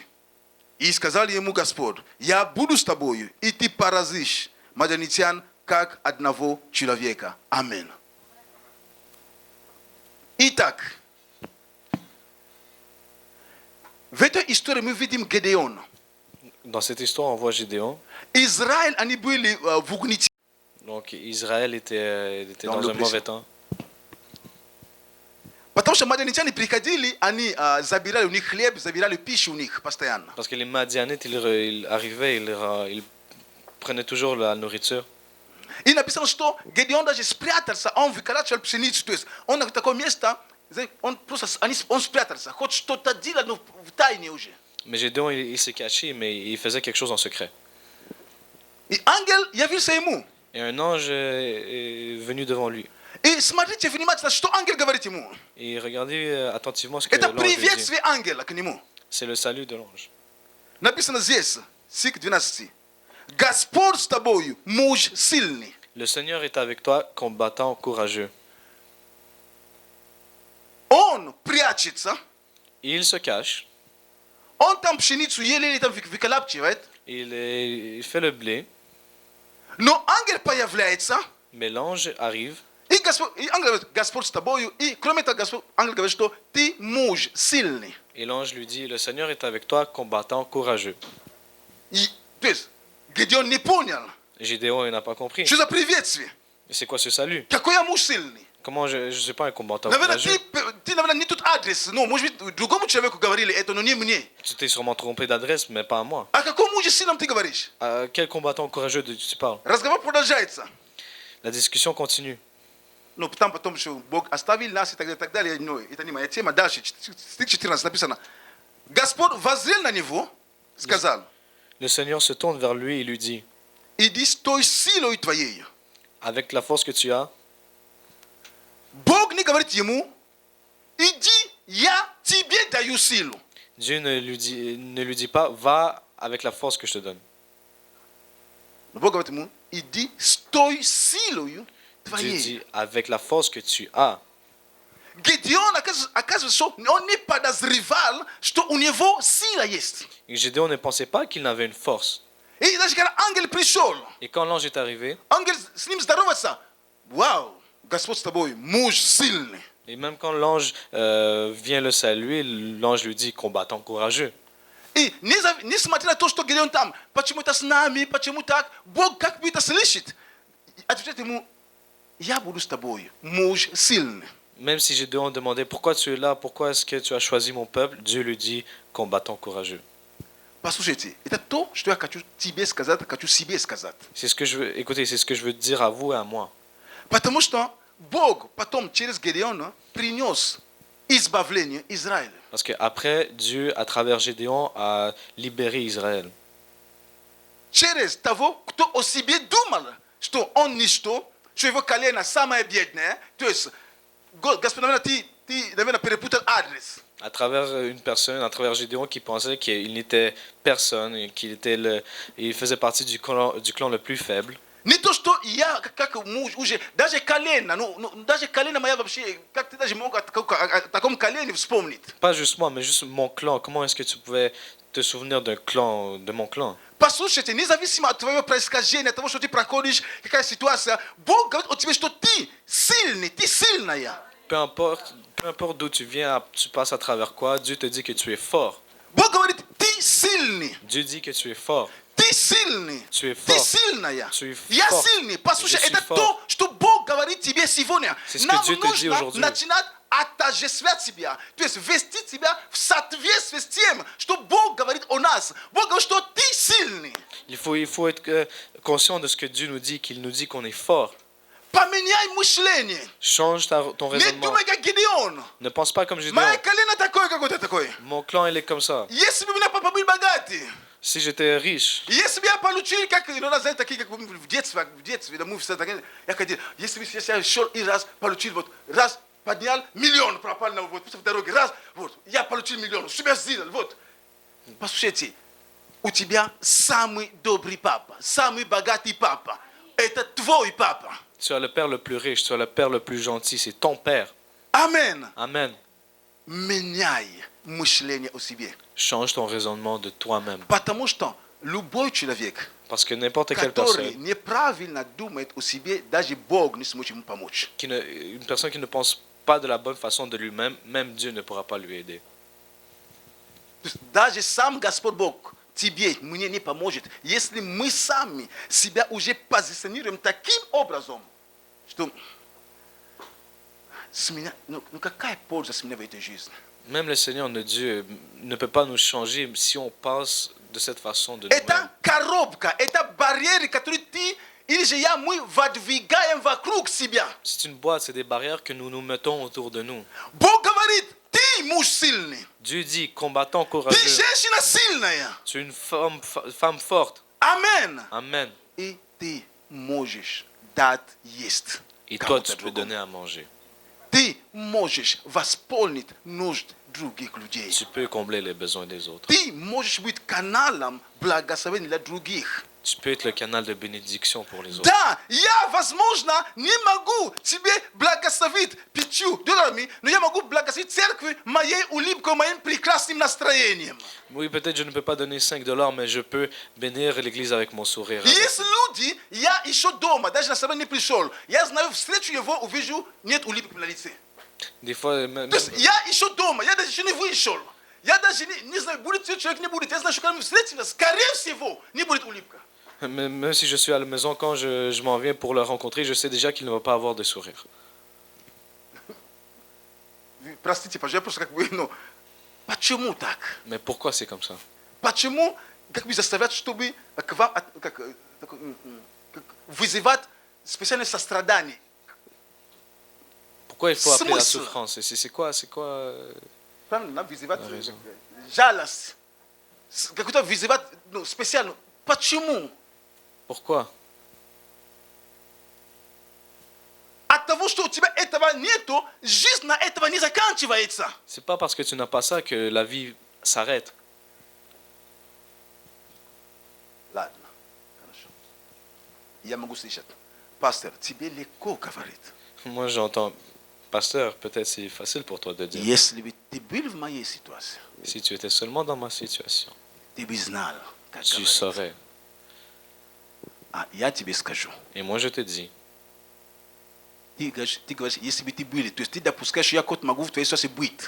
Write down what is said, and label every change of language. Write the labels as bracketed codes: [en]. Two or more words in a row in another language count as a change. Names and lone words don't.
[ru] И сказал ему Господь: я буду с тобою, и ты поразишь мадианитян, как одного человека. Аминь. Итак, в этой истории мы видим Гедеона. [fr] Dans cette histoire, on voit Gédéon. [ru] Израиль, они были в угнетении. [fr] Donc Israël était Dans dans un l'oppression. mauvais temps. [ru] Потому что мадианитяне приходили, они забирали у них хлеб, забирали пищу у них постоянно. [fr] Parce que les Madianites, ils arrivaient, ils prenaient toujours la nourriture. [ru] И написано, что Гедеон даже спрятался, он выколачивал пшеницу. То есть он на такое место, он просто он спрятался, хоть что-то делать, но в тайне уже. [fr] Mais Gédéon, il s'est caché, mais il faisait quelque chose en secret. [ru] И ангел явился ему. [fr] Et un ange est venu devant lui. [ru] И смотрите внимательно, что ангел говорит ему. [fr] Et regardez attentivement ce que [ru] Это [fr] l'ange lui dit. [ru] приветствие ангела к нему. [fr] C'est le salut de l'ange. [ru] Написано здесь, стих 12. Господь с тобою, муж сильный. [fr] Le Seigneur est avec toi, combattant courageux. [ru] Он прячется, [fr] Il se cache, [ru] Он там пшеницу ели или там выколапчивает, [fr] il fait le blé, [ru] но ангел появляется, [fr] mais l'ange arrive [ru] и ангел говорит, Господь с тобою, и кроме того, ангел говорит, что ты муж сильный. [fr] et l'ange lui dit, le Seigneur est avec toi, combattant courageux. [ru] То есть, Гедеон не понял, [fr] Gédéon il n'a pas compris. [ru] что за приветствие, [fr] C'est quoi ce salut? [ru] какой я муж сильный. [fr] Comment je ne suis pas un combattant [ru] Наверное, [fr] courageux? [ru] ты, наверное, не тут адрес, ну, может быть, другому человеку говорили это, но не мне. [fr] Tu t'es sûrement trompé d'adresse, mais pas à moi. [ru] О каком муже сильном ты говоришь? [fr] À quel combattant courageux tu parles? [ru] Разговор продолжается. [fr] La discussion continue. [ru] Но там потом еще Бог оставил нас и так далее. Но это не моя тема. Дальше, стих 14 написано. Господь воззрел на него, сказал, [fr] Le Seigneur se tourne vers lui et lui dit, [ru] иди с той силой твоей. [fr] avec la force que tu as, [ru] Бог не говорит ему, иди, я тебе даю силу. [fr] Dieu ne lui dit pas, va avec la force que je te donne. [ru] Но Бог говорит ему, иди с той силой [fr] Dieu [ru] твоей. [fr] dit, avec la force que tu as. [ru] Гедеон, оказывается, что он не подозревал, что у него сила есть. [fr] Et Gédéon ne pensait pas qu'il n'avait une force. [ru] И даже когда ангел пришел, [fr] Et quand l'ange est arrivé, [ru] ангел с ним здоровается. Вау, Господь с тобой, муж сильный. [fr] et même quand l'ange vient le saluer, l'ange lui dit, combattant courageux. [ru] И несмотря на то, что Гедеон там, почему это с нами, почему так, Бог как бы это слышит. Отвечает ему, я буду с тобой, муж сильный. [fr] Même si Gédéon demandait, pourquoi tu es là, pourquoi est-ce que tu as choisi mon peuple, Dieu lui dit, combattant courageux. [ru] Послушайте, это то, что я хочу тебе сказать, хочу себе сказать. [fr] C'est ce que je veux, écoutez, c'est ce que je veux dire à vous et à moi. [ru] Потому что Бог потом через Гедеона принес избавление Израиля. [fr] Parce qu'après, Dieu, à travers Gédéon, a libéré Israël. [ru] Через того, кто о себе думал, что он ничто, что его колено самое бедное, то есть, Господь, наверное, ты, наверное, перепутал адрес. [fr] À travers une personne, à travers Gédéon qui pensait qu'il n'était personne, et il faisait partie du clan le plus faible. [ru] Не то, что я, как муж, уже, даже колено, даже колено моя вообще, как ты даже мог о таком колене вспомнить? [fr] Pas juste moi, mais juste mon clan. Comment est-ce que tu pouvais te souvenir d'un clan, de mon clan? [ru] Послушайте, независимо от твоего происхождения, от того, что ты проходишь, какая ситуация, Бог говорит о тебе, что ты сильный, ты сильная. [fr] Peu importe d'où tu viens, tu passes à travers quoi, Dieu te dit que tu es fort. [ru] Бог говорит, ты сильный, [fr] Dieu dit que tu es fort. [ru] ты сильный, [fr] Tu es [ru] ты [fr] fort. [ru] сильная. [fr] Tu es [ru] Я [fr] fort. [ru] сильный. Послушай, [fr] Je suis [ru] это [fr] fort. [ru] то, что Бог говорит тебе сегодня. [fr] C'est ce que [ru] Нам [fr] Dieu te dit [ru] нужно [fr] aujourd'hui. [ru] начинать отождествлять себя, то есть вести себя в соответствии с тем, что Бог говорит о нас. Бог говорит, что ты сильный. [fr] Il faut être conscient de ce que Dieu nous dit, qu'il nous dit qu'on est fort. [ru] Поменяй мышление. [fr] Change ton [ru] Не [fr] raisonnement. [ru] думай, как Гедеон. [fr] Ne pense pas comme Gédéon. [ru] Мое колено такое, какое-то такое. [fr] Mon clan, il est comme ça. [ru] Если бы у меня папа был богатый, [fr] Si j'étais riche, [ru] если бы я получил, как иногда, знаете, такие, как в детстве, да, мы все такие, я хотел, если бы я шел и раз получил, вот, раз поднял, миллион пропал на вот, в дороге, раз, вот, я получил миллион, что я сделал, вот. Послушайте, у тебя самый добрый папа, самый богатый папа, это твой папа. [fr] tu as le père le plus riche, tu as le père le plus gentil, c'est ton père. [ru] Амен. [fr] Amen. [ru] Меняй мышление о себе. [fr] Change ton raisonnement de toi-même. [ru] Потому что любой человек, [fr] Parce que n'importe quelle [ru] который [fr] personne, [ru] неправильно думает о себе, даже Бог не сможет ему помочь. [fr] une personne qui ne pense pas de la bonne façon de lui-même, même Dieu ne pourra pas lui aider. [ru] То есть даже сам Господь Бог тебе, мне не поможет, если мы сами себя уже позиционируем таким образом, что с меня, ну какая польза с меня в этой жизни? [fr] Même le Seigneur, notre Dieu, ne peut pas nous changer si on pense de cette façon de nous-mêmes. [ru] Это коробка, это барьеры, которые ты или же я, мы выдвигаем вокруг себя. [fr] C'est une boîte, c'est des barrières que nous nous mettons autour de nous. [ru] Бог говорит, ты муж сильный, [fr] Dieu dit, combattant [ru] ты [fr] courageux, [ru] женщина сильная. [fr] tu es une femme forte. [ru] Амен. [fr] Amen. [ru] И ты можешь дать есть. [fr] Et toi, [ru] кому-то [fr] tu peux [ru] другому. [fr] donner à manger. [ru] Ты можешь восполнить нужды других людей. [fr] Tu peux combler les besoins des autres. [ru] Ты можешь быть каналом благословения для других. [fr] Tu peux être le canal de bénédiction pour les autres. [ru] Да, я, возможно, не могу тебе благословить 5 $, но я могу благословить церкви моей улыбкой, моим прекрасным настроением. [fr] Oui, peut-être je ne peux pas donner 5 $, mais je peux bénir l'église avec mon sourire. [ru] И есть люди, я еще дома, даже на собрание не пришел, я знаю, встречу его, увижу, нет улыбки на лице. [fr] Des fois, même, [ru] То есть я еще дома, я даже еще не вышел. Я даже не знаю, будет человек, не будет. Я знаю, что когда мы встретимся, скорее всего, не будет улыбка. [fr] même si je suis à la maison, quand je m'en viens pour le rencontrer, je sais déjà qu'il ne va pas avoir de sourire. [ru] Простите, пожалуйста, я просто как бы, ну, почему так? [fr] Mais pourquoi c'est comme ça? [ru] Почему как бы заставлять, чтобы к вам как вызывать специальное сострадание? [fr] Pourquoi il faut appeler la [ru] Смысл. [fr] souffrance? C'est quoi? [ru] Правильно, вызывать [fr] raison. [ru] жалость. Какой-то вызывать, ну, специально. Почему? [fr] Pourquoi? [ru] От того, что у тебя этого нету, жизнь на этого не заканчивается. [fr] C'est pas parce que tu n'as pas ça que la vie s'arrête. [ru] Ладно, хорошо. Я могу слышать. Пастор, тебе легко говорит. [fr] Moi, j'entends, pasteur, peut-être c'est facile pour toi de dire. [ru] Если бы ты был в моей ситуации, [fr] Si tu étais seulement dans ma situation, [ru] ты бы знал, как [fr] tu [ru] говорить. [fr] saurais. [ru] А я тебе скажу. [fr] Et moi, je te dis, [ru] Ты говоришь, если бы ты были, то есть ты допускаешь, что я кот могу в твоей ситуации быть.